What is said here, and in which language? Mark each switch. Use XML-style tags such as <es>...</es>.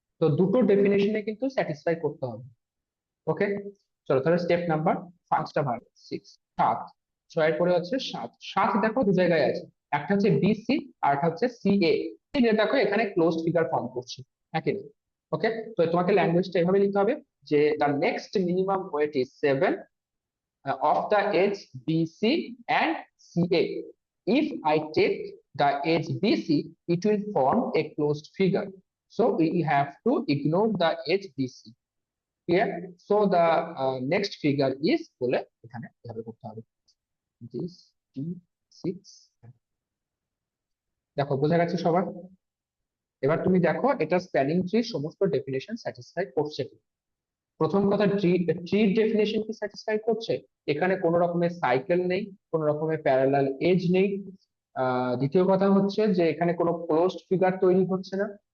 <bn>তো দুটো ডেফিনেশনে কিন্তু স্যাটিসফাই করতে হবে। ওকে, চলো তাহলে স্টেপ নাম্বার 5টা ভাগ 6, 7, 6 পরে হচ্ছে 7। 7 দেখো দু জায়গায় আছে, একটা হচ্ছে বিসি আর একটা হচ্ছে সিএ। দেখো এখানে ক্লোজড ফিগার ফর্ম করছে, একই না? ওকে, তো তোমাকে ল্যাঙ্গুয়েজটা এভাবে লিখতে হবে, যে</bn> <en>The next minimum weight is 7, of the edge BC and CA. If I take the edge BC, it will form a closed figure. So we have to ignore the edge BC. Clear? So the next figure is</en> <bn>বলে এখানে এভাবে করতে হবে this D6 দেখো বোঝা গেছে সবার এবার তুমি দেখো এটা স্প্যানিং ট্রি সমস্ত ডেফিনেশন স্যাটিসফাই করছে কি প্রথম কথা ট্রির ডেফিনেশন কি স্যাটিসফাই করছে এখানে কোনো রকমের সাইকেল নেই কোনো রকমের প্যারালাল এজ নেই দ্বিতীয় কথা হচ্ছে যে এখানে কোনো ক্লোজড ফিগার তৈরি হচ্ছে না</bn>